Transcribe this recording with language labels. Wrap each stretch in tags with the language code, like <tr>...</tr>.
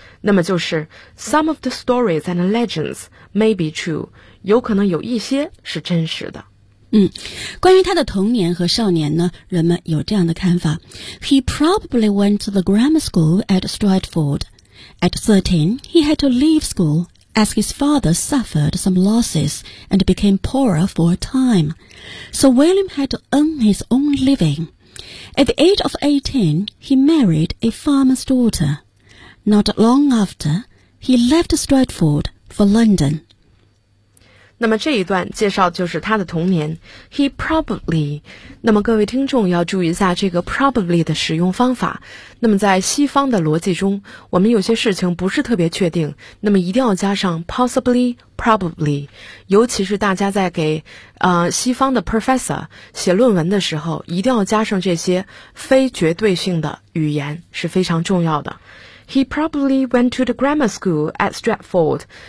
<zh>那么就是</zh> <en>some of the stories and legends may be true.</en> <zh>有可能有一些是真实的。关于他的童年和少年呢，人们有这样的看法。</zh> <en>He probably went to the grammar school at Stratford. At 13, he had to leave school as his father suffered some losses and became poorer for a time. So William had to earn his own living. At the age of 18, he married a farmer's daughter. Not long after, he left Stratford for London.</en> <zh>那么这一段介绍就是他的童年。</zh> <en>He probably,</en> <zh>那么各位听众要注意一下这个 probably 的使用方法。那么在西方的逻辑中，我们有些事情不是特别确定，那么一定要加上 possibly, probably。尤其是大家在给西方的 professor 写论文的时候，一定要加上这些非绝对性的语言是非常重要的。</zh> <en>He probably went to the grammar school at Stratford.</en>